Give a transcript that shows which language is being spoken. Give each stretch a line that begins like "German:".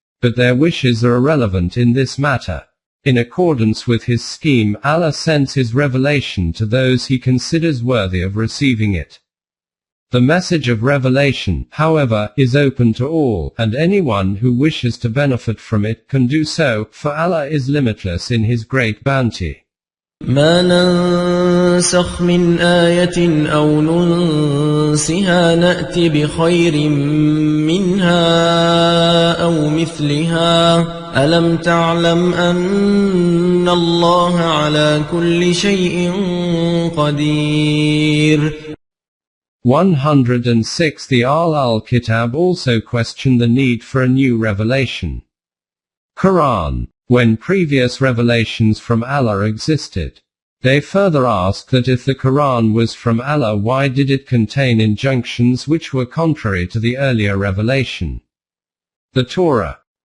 English: But their wishes are irrelevant in this matter. In accordance with His scheme, Allah sends His revelation to those He considers worthy of receiving it. The message of revelation, however, is open to all, and anyone who wishes to benefit from it can do so, for Allah is limitless in His great bounty.
Arabic: ما ننسخ من آية أو ننسها نأتي بخير منها أو مثلها ألم تعلم أن الله على كل شيء قدير.
English: 106 The Al-Kitab also question the need for a new revelation. Quran. When previous revelations from Allah existed, they further ask that if the Quran was from Allah, why did it contain injunctions which were contrary to the earlier revelation? The Torah.